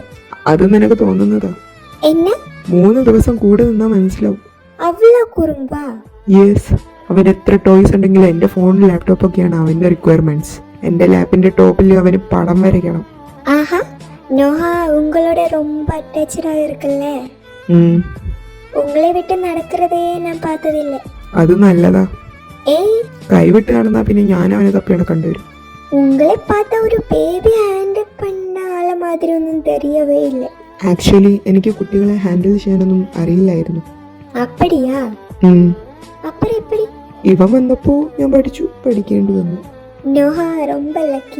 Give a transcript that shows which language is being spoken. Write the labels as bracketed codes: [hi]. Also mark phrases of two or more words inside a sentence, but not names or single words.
[ml] അത് നിനക്ക് തോന്നുന്നതാ. എന്നെ 3 ദിവസം കൂടെ നിന്നാ മനസ്സിലാവും. അവളെ കുറുമ്പാ. യെസ്, അവൻ എത്ര ടോയ്സ് ഉണ്ടെങ്കിലും എന്റെ ഫോണിൽ ലാപ്ടോപ്പ് ഒക്കെയാണ് അവന്റെ റിക്വയർമെന്റ്സ്. എന്റെ ലാപ്പിന്റെ ടോപ്പിൽ അവന് പടം വരയ്ക്കണം. [ta] ആഹാ, നോഹ ഉങ്ങളോட ரொம்ப அட்டாச்டா இருக்குல்ல. உங்களை விட்டு நடக்கிறதே நான் பார்த்ததில்லை. [ml] അത് നല്ലതാ. ഏയ്, കൈവിട്ട് നടന്നാ പിന്നെ ഞാൻ അവനെ തപ്പി നടക്കേണ്ടി വരും. [ta] உங்களை பார்த்தா ஒரு [en] baby handle [ta] பண்ண ஆள மாதிரி ஒன்றும் தெரியவே இல்லை. [ml] ആക്ച്വലി എനിക്ക് കുട്ടികളെ ഹാൻഡിൽ ചെയ്യാനൊന്നും അറിയില്ലായിരുന്നു. [ta] அப்படியா? அப்புறம் எப்படி? [ml] ഇവൻ വന്നപ്പോ ഞാൻ പഠിക്കേണ്ടി വന്നു. [ta] നോഹ ரொம்ப ലക്കി.